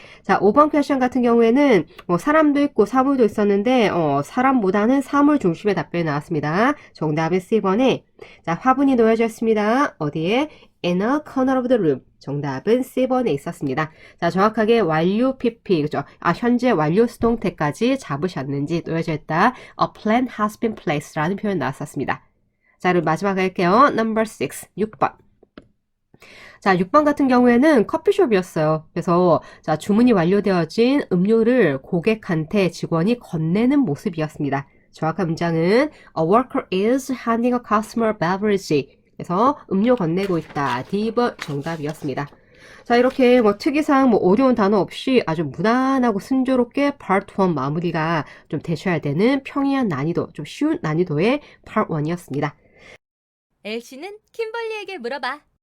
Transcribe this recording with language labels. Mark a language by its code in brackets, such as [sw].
[ko] 자, 5번 퀘션 같은 경우에는 사람도 있고 사물도 있었는데 사람보다는 사물 중심의 답변이 나왔습니다. 정답은 C번에 자, 화분이 놓여져 있습니다. 어디에? [en] In a corner of the room. [ko] 정답은 C번에 있었습니다. 자, 정확하게 완료 PP, 그죠? 현재 완료 수동태까지 잡으셨는지 놓여져 있다. [en] A plan has been placed [ko] 라는 표현 나왔었습니다. 자, 그럼 마지막 갈게요. Number 6, 6번. 자, 6번 같은 경우에는 커피숍이었어요. 그래서 자, 주문이 완료되어진 음료를 고객한테 직원이 건네는 모습이었습니다. 정확한 문장은 [en] A worker is handing a customer beverage. [ko] 그래서 음료 건네고 있다. D번 정답이었습니다. 자, 이렇게 특이사항 어려운 단어 없이 아주 무난하고 순조롭게 Part 1 마무리가 좀 되셔야 되는 평이한 난이도, 좀 쉬운 난이도의 Part 1이었습니다. 엘씨는 킴벌리에게 물어봐.